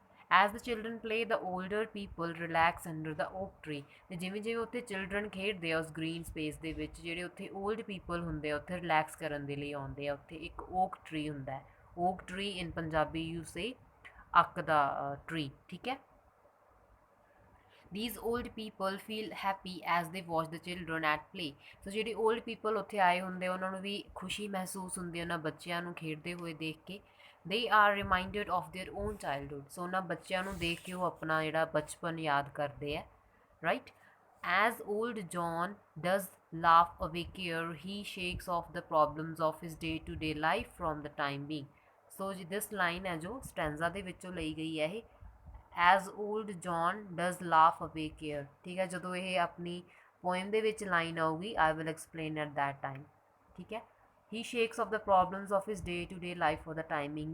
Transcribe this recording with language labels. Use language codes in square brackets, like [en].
[en] As the children play the older people relax under the oak tree. [pa] ਅਤੇ ਜਿਵੇਂ ਜਿਵੇਂ ਉੱਥੇ ਚਿਲਡਰਨ ਖੇਡਦੇ ਆ ਉਸ ਗ੍ਰੀਨ ਸਪੇਸ ਦੇ ਵਿੱਚ, ਜਿਹੜੇ ਉੱਥੇ ਓਲਡ ਪੀਪਲ ਹੁੰਦੇ ਆ ਉੱਥੇ ਰਿਲੈਕਸ ਕਰਨ ਦੇ ਲਈ ਆਉਂਦੇ ਆ. ਉੱਥੇ ਇੱਕ ਓਕ ਟਰੀ ਹੁੰਦਾ ਹੈ, okay tree [en] in Punjabi you say [pa] ਅੱਕ ਦਾ ਟਰੀ. [en] ਠੀਕ ਹੈ, these old people feel happy as they watch the children at play. [pa] ਸੋ ਜਿਹੜੇ ਓਲਡ ਪੀਪਲ ਉੱਥੇ ਆਏ ਹੁੰਦੇ ਉਹਨਾਂ ਨੂੰ ਵੀ ਖੁਸ਼ੀ ਮਹਿਸੂਸ ਹੁੰਦੀ ਹੈ ਉਹਨਾਂ ਬੱਚਿਆਂ ਨੂੰ ਖੇਡਦੇ ਹੋਏ ਦੇਖ ਕੇ. [en] they are reminded of their own childhood. [pa] ਸੋ ਉਹਨਾਂ ਬੱਚਿਆਂ ਨੂੰ ਦੇਖ ਕੇ ਉਹ ਆਪਣਾ ਜਿਹੜਾ ਬਚਪਨ ਯਾਦ ਕਰਦੇ ਹੈ. [en] Right, as old John does laugh away care, he shakes off the problems of his day to day life from the time being. [pa] So this line ਹੈ ਜੋ ਸਟੈਂਜ਼ਾ ਦੇ ਵਿੱਚੋਂ ਲਈ ਗਈ ਹੈ ਇਹ, [en] As old John does laugh away care. [pa] ਠੀਕ ਹੈ, ਜਦੋਂ ਇਹ ਆਪਣੀ ਪੋਇਮ ਦੇ ਵਿੱਚ ਲਾਈਨ ਆਊਗੀ [en] I will explain at that time. ਠੀਕ ਹੈ, he shakes off the problems of his day to day life for the timing.